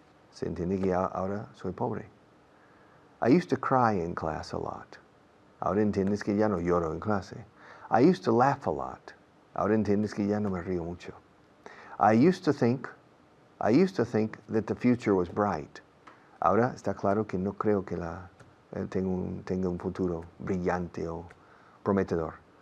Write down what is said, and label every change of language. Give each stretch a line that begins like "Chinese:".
Spanish: Se entiende que ahora soy pobre.
English: I used to cry in class a lot.
Spanish: Ahora entiendes que ya no lloro en clase.
English: I used to laugh a lot.
Spanish: Ahora entiendes que ya no me río mucho.
English: I used to think that the future was bright.
Spanish: Ahora está claro que no creo que tenga un futuro brillante o prometedor.